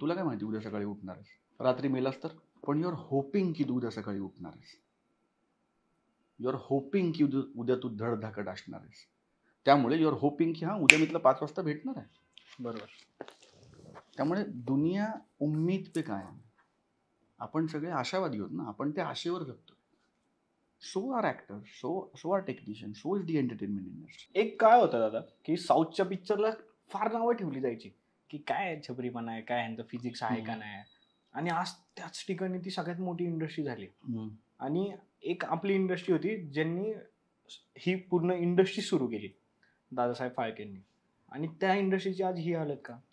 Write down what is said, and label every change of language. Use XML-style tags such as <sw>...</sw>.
<mr>तुला काय माहिती उद्या सकाळी उठणार आहेस, रात्री मेलास तर. पण</mr> <en>you're hoping</en> <mr>की तू उद्या सकाळी उठणार आहेस, युअर होपिंग की उद्या तू धडधाकट असणार आहेस. त्यामुळे</mr> <en>you're hoping</en> <mr>की हा उद्या मी तुला 5 वाजता भेटणार आहे. बरोबर. त्यामुळे</mr> <hi>दुनिया उम्मीद पे</hi> <mr>काय आहे. आपण सगळे आशावादी होत ना, आपण त्या आशेवर जगतो.</mr> <en>So are actor, so are technician, so is the entertainment industry.</en> <mr>एक काय होतं दादा की साऊथच्या पिक्चरला फार नावं ठेवली जायची की काय छपरीपणा आहे, काय यांचं फिजिक्स आहे का नाही, आणि आज त्याच ठिकाणी ती सगळ्यात मोठी इंडस्ट्री झाली. आणि एक आपली इंडस्ट्री होती ज्यांनी ही पूर्ण इंडस्ट्री सुरू केली, दादासाहेब फाळकेंनी, आणि त्या इंडस्ट्रीची आज ही हालत का?</mr>